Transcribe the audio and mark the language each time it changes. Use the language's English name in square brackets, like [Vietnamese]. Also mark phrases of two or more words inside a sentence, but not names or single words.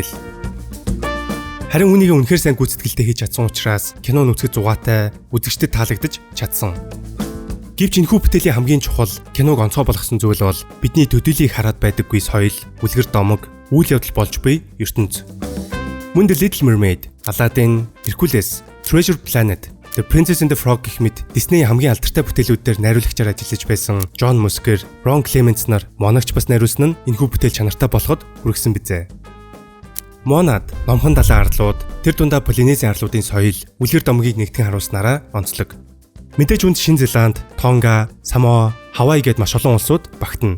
[Mongolian] Харин үүнийг үнэхээр сайн гүйцэтгэлтэй хийж чадсан учраас кино нүцгэд зугаатай, үзэгчдэд таалагдаж чадсан. Гэвч энэхүү бүтээлийн хамгийн чухал киног онцгой болгосон зүйл бол бидний төдийлийг хараад байдаггүй соёл, үлгэр домог, үйл явдал болж буй ертөнц. Мөн The Little Mermaid, Aladdin, Hercules, Treasure Planet, The Princess and the Frog гэх мэт Disney хамгийн алдартай бүтээлүүдээр найруулагчаар ажиллаж байсан John Musker, Ron Clements нар Монагч бас найруулсан нь энэхүү бүтээл чанартай болоход хүргэсэн бизээ. Монад номхон далайн арлууд тэр дундаа Полинезийн арлуудын соёл, үлгэр домгийг нэгтгэн харуулснараа онцлог. Мэдээж үүнд Шинэ Зеланд, Тонга, Самоа, Хавай гээд маш олон улсууд багтана.